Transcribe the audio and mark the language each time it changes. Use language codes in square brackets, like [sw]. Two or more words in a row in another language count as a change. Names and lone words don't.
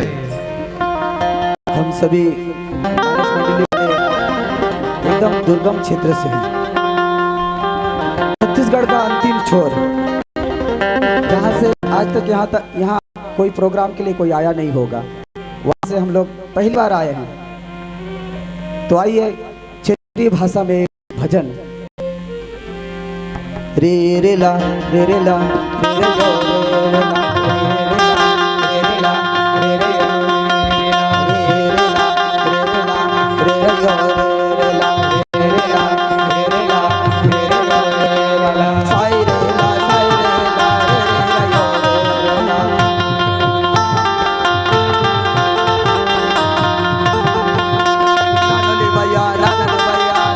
[hi] हम सभी मानस मंडली के एकदम दुर्गम क्षेत्र से हैं। छत्तीसगढ़ का अंतिम छोर, जहाँ से आज तक यहाँ कोई प्रोग्राम के लिए कोई आया नहीं होगा। वहाँ से हम लोग पहली बार आए हैं। तो आइए क्षेत्रीय भाषा में भजन। रे रे ला रे रे ला रे रे ला रे रे ला रे रे ला रे रे ला रे रे ला रे रे ला रे रे ला रे रे ला रे रे ला रे रे ला साई रे ला साई रे ला रे रे ला नानोली भैया नानोली भैया